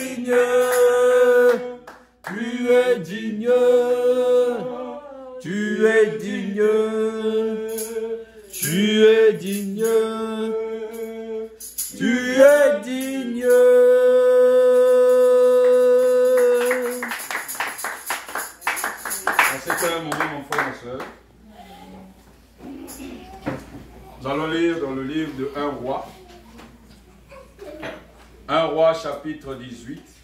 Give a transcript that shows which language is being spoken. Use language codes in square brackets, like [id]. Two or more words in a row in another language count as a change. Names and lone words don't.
[fr] digne, tu es digne, tu es digne, tu es digne, tu es digne. C'est un moment, mon frère, ma soeur. Nous allons lire dans le livre de 1 roi. 1 roi chapitre 18.